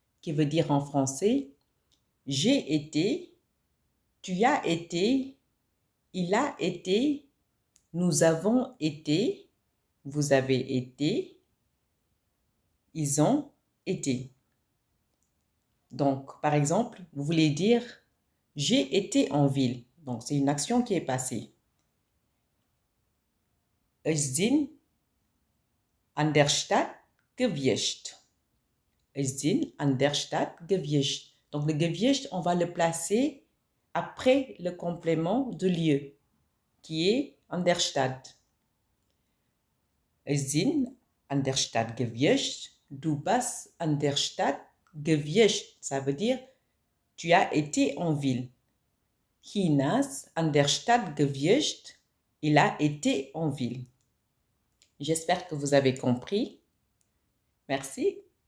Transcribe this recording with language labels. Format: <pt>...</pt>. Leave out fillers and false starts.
<fr>Qui veut dire en français j'ai été, tu as été, il a été, nous avons été, vous avez été, ils ont été. Donc, par exemple, vous voulez dire j'ai été en ville. Donc, c'est une action qui est passée.</fr> <de>Ich bin an der Stadt gewesen. Ich bin an der Stadt gewesen.</de> <fr>Donc, le gewesen, on va le placer après le complément de lieu, qui est</fr> <de>an der Stadt. Ich bin an der Stadt gewesen. Du bist an der Stadt gewesen.</de> <fr>Ça veut dire tu as été en ville.</fr> <de>Hinas an der Stadt gewesen.</de> <fr>Il a été en ville. J'espère que vous avez compris. Merci.</fr>